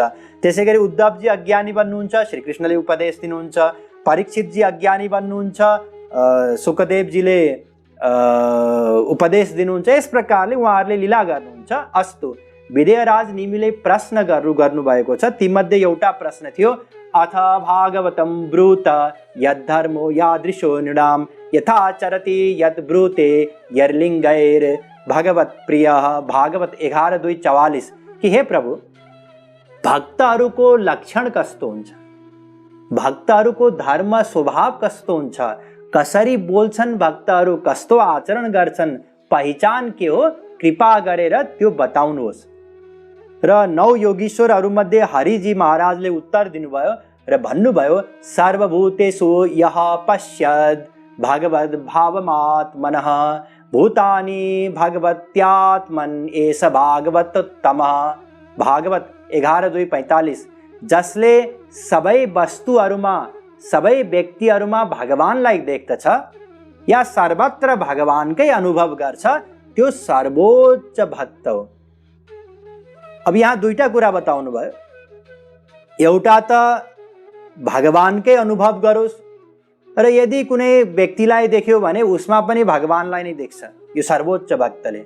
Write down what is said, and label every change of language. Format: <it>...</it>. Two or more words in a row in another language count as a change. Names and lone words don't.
<ne>त्यसै गरी उद्धवजी अज्ञानी बन्नुहुन्छ, श्रीकृष्णले उपदेश दिनुहुन्छ। परीक्षितजी अज्ञानी बन्नुहुन्छ, सुखदेवजीले उपदेश दिनुहुन्छ। यस प्रकारले उहाँहरूले लीला गर्नुहुन्छ। अस्तु, विदेहराज निमिले प्रश्न गर्नुभएको छ। तीमध्ये एउटा प्रश्न थियो,</ne> <sa>अथ भागवतं ब्रूत यद्धर्मो यादृशो नृणाम यथा चरति यत् ब्रूते यर्लिङ्गैर भगवत प्रियः।</sa> <ne>भागवत 11:2-44 कि हे प्रभु, भक्तहरूको लक्षण कस्तो हुन्छ, भक्तहरूको धर्म स्वभाव कस्तो हुन्छ, कसरी बोल्छन् भक्तहरू, कस्तो आचरण गर्छन्, पहिचान के हो, कृपा गरेर त्यो बताउनुहोस्। र 9 योगीश्वरहरूमध्ये हरिजी महाराजले उत्तर दिनुभयो र भन्नुभयो,</ne> <sa>सर्वभूतेषु यः पश्यद् भगवद् भावमात्मनः भूतानि भगवत्यात्मन् एष भागवतोत्तमः।</sa> <ne>भागवत 11:2-45 जसले सबै वस्तुहरूमा, सबै व्यक्तिहरूमा भगवानलाई देख्दछ या सर्वत्र भगवानकै अनुभव गर्छ, त्यो सर्वोच्च भक्त हो। अब यहाँ दुईटा कुरा बताउनु भयो। एउटा त भगवानकै अनुभव गरोस् र यदि कुनै व्यक्तिलाई देख्यो भने उसमा पनि भगवानलाई नै देख्छ यो सर्वोच्च भक्तले।</ne>